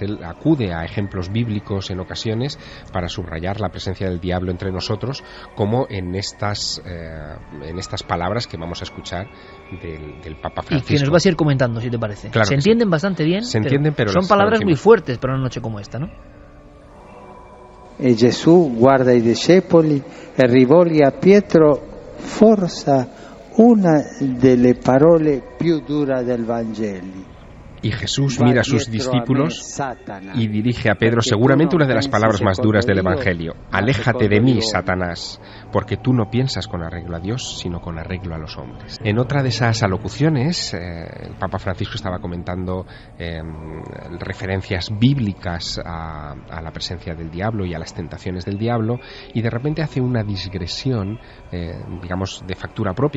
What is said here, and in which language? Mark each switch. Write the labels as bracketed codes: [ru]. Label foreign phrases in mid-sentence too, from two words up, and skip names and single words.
[es] Él acude a ejemplos bíblicos en ocasiones para subrayar la presencia del diablo entre nosotros, como en estas palabras que vamos a escuchar del Papa Francisco. Y que nos vas a ir comentando, si te parece. Claro, se entienden bastante bien, pero son palabras muy fuertes para una noche como esta, ¿no? [it] E Gesù guarda i discepoli e rivolge a Pietro forse una delle parole più dure del Vangelo. [es] Y Jesús mira a sus discípulos y dirige a Pedro seguramente una de las palabras más duras del Evangelio: aléjate de mí, Satanás, porque tú no piensas con arreglo a Dios, sino con arreglo a los hombres. En otra de esas alocuciones, el Papa Francisco estaba comentando referencias bíblicas a la presencia del diablo y a las tentaciones del diablo, y de repente hace una digresión, digamos, de factura propia.